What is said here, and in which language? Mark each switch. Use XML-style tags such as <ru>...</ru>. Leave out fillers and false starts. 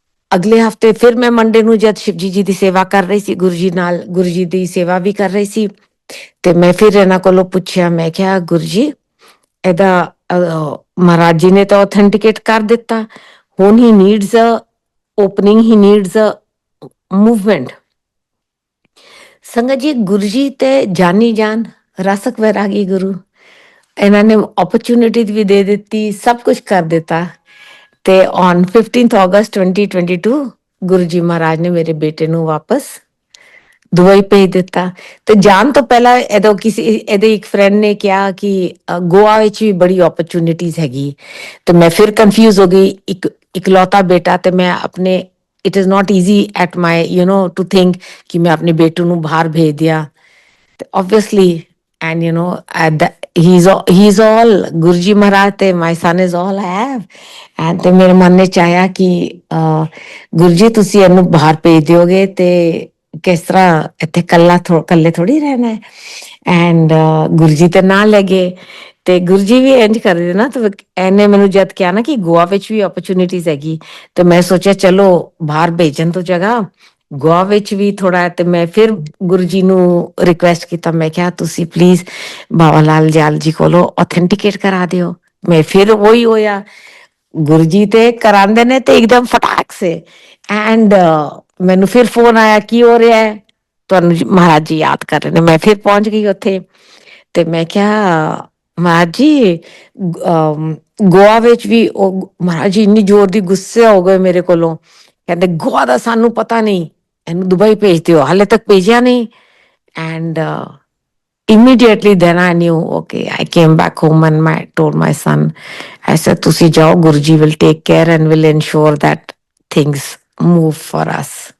<pa>ਅਗਲੇ ਹਫਤੇ ਫਿਰ ਮੈਂ ਮੰਡੇ ਨੂੰ ਜਦ ਸ਼ਿਵਜੀ ਜੀ ਦੀ ਸੇਵਾ ਕਰ ਰਹੀ ਸੀ, ਗੁਰੂ ਜੀ ਨਾਲ ਗੁਰੂ ਜੀ ਦੀ ਸੇਵਾ ਵੀ ਕਰ ਰਹੀ ਸੀ, ਤੇ ਮੈਂ ਫਿਰ ਇਹਨਾਂ ਕੋਲੋਂ ਪੁੱਛਿਆ, ਮੈਂ ਕਿਹਾ ਗੁਰੂ ਜੀ ਇਹਦਾ ਮਹਾਰਾਜ ਜੀ ਨੇ ਤਾਂ ਆਥੈਂਟਿਕੇਟ ਕਰ ਦਿੱਤਾ, ਹੁਣ</pa> <en>He needs a opening, he needs a movement.</en> <hi>संगत जी गुरु जी ते जानी जान रसक वैरागी गुरु, इन्होंने अपॉर्चुनिटी भी दे दी, सब कुछ कर दिता। ते ऑन 15 अगस्त 2022 गुरु जी महाराज ने मेरे बेटे ਨੂੰ वापस</hi> <pa>ਦੁਬਈ ਭੇਜ ਦਿੱਤਾ। ਤੇ ਜਾਣ ਤੋਂ ਪਹਿਲਾਂ ਇਹਦੇ ਇੱਕ ਫਰੈਂਡ ਨੇ ਕਿਹਾ ਕਿ ਗੋਆ ਵਿੱਚ ਵੀ ਬੜੀ ਓਪਰਚੁਨਿਟੀਜ਼ ਹੈਗੀ। ਤੇ ਮੈਂ ਫਿਰ ਕਨਫਿਊਜ਼ ਹੋ ਗਈ, ਇਕਲੌਤਾ ਬੇਟਾ, ਤੇ ਮੈਂ ਆਪਣੇ</pa> <en>it is not easy at my to think</en> <hi>कि मैं अपने बेटू</hi> <pa>ਨੂੰ ਬਾਹਰ ਭੇਜ ਦਿਆ।</pa> <en>obviously and he's all Guru ji Maharaj ਤੇ my son is all I have।</en> <pa>and ਤੇ ਮੇਰੇ ਮਨ ਨੇ ਚਾਹਿਆ ਕਿ ਗੁਰੂ ਜੀ ਤੁਸੀਂ ਇਹਨੂੰ ਬਾਹਰ ਭੇਜ ਦਿਓਗੇ ਤੇ ਕਿਸ ਤਰ੍ਹਾਂ ਇੱਥੇ ਕੱਲੇ ਥੋੜੀ ਰਹਿਣਾ ਹੈ। ਐਂਡ ਗੁਰੂ ਜੀ ਤੇ ਨਾਲ ਲੈ ਗਏ। ਤੇ ਗੁਰੂ ਜੀ ਵੀ ਇੰਜ ਕਰਦੇ ਨਾ, ਤੇ ਇਹਨੇ ਮੈਨੂੰ ਜਦ ਕਿਹਾ ਨਾ ਕਿ ਗੋਆ ਵਿੱਚ ਵੀ ਓਪਰਚੁਨਿਟੀਜ਼ ਹੈਗੀ, ਤੇ ਮੈਂ ਸੋਚਿਆ ਚਲੋ ਬਾਹਰ ਭੇਜਣ ਤੋਂ ਜਗ੍ਹਾ ਗੋਆ ਵਿੱਚ ਵੀ ਥੋੜਾ। ਤੇ ਮੈਂ ਫਿਰ ਗੁਰੂ ਜੀ ਨੂੰ ਰਿਕੁਐਸਟ ਕੀਤਾ, ਮੈਂ ਕਿਹਾ ਤੁਸੀਂ ਪਲੀਜ਼ ਬਾਬਾ ਲਾਲ ਦਿਆਲ ਜੀ ਕੋਲੋਂ ਆਥੈਂਟਿਕੇਟ ਕਰਾ ਦਿਓ। ਮੈਂ ਫਿਰ ਉਹੀ ਹੋਇਆ, ਗੁਰੂ ਜੀ ਤੇ ਕਰਾਉਂਦੇ ਨੇ ਤੇ ਇੱਕਦਮ ਫਟਾਕ ਸੇ। ਐਂਡ ਮੈਨੂੰ ਫਿਰ ਫੋਨ ਆਇਆ, ਕੀ ਹੋ ਰਿਹਾ ਹੈ, ਤੁਹਾਨੂੰ ਮਹਾਰਾਜ ਜੀ ਯਾਦ ਕਰ ਰਹੇ ਨੇ। ਮੈਂ ਫਿਰ ਪਹੁੰਚ ਗਈ ਉੱਥੇ, ਤੇ ਮੈਂ ਕਿਹਾ ਮਹਾਰਾਜ ਜੀ ਗੋਆ ਵਿੱਚ ਵੀ ਉਹ ਮਹਾਰਾਜ ਜੀ ਇੰਨੀ ਜ਼ੋਰ ਦੀ ਗੁੱਸੇ ਹੋ ਗਏ ਮੇਰੇ ਕੋਲੋਂ, ਕਹਿੰਦੇ ਗੋਆ ਦਾ ਸਾਨੂੰ ਪਤਾ ਨਹੀਂ, ਇਹਨੂੰ ਦੁਬਈ ਭੇਜ ਦਿਓ, ਹਾਲੇ ਤੱਕ ਭੇਜਿਆ ਨਹੀਂ।</pa> <en>and immediately then I knew, okay, I came back home and told my son, I said</en> <pa>ਤੁਸੀਂ ਜਾਓ,</pa> <en>Guru ji will take care and will ensure that things move for us।</en>